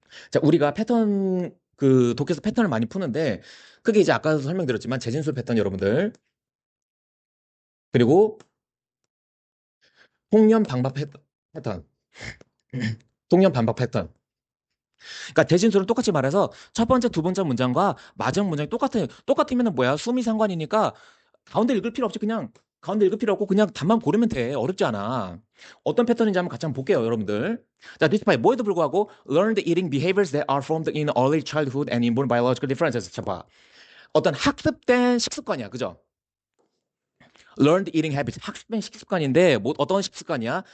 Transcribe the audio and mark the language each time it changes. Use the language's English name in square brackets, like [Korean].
[Korean] 자, 우리가 독해서 패턴을 많이 푸는데 그게 이제 아까도 설명드렸지만 재진술 패턴 여러분들 그리고 통념 방박 패턴 통념 반박 패턴. 그러니까 대진술은 똑같이 말해서 첫 번째, 두 번째 문장과 마지막 문장이 똑같으면 뭐야? 수미 상관이니까 가운데 읽을 필요 없이 그냥 가운데 읽을 필요 없고 그냥 답만 고르면 돼. 어렵지 않아. 어떤 패턴인지 한번 같이 한번 볼게요, 여러분들. [English] 자, 디스파이 [Korean] 뭐에도 불구하고 [English] learned eating behaviors that are formed in early childhood and inborn biological differences. [Korean] 자, 봐. 어떤 학습된 식습관이야, 그죠? [English] learned eating habits, [Korean] 학습된 식습관인데 뭐 어떤 식습관이야?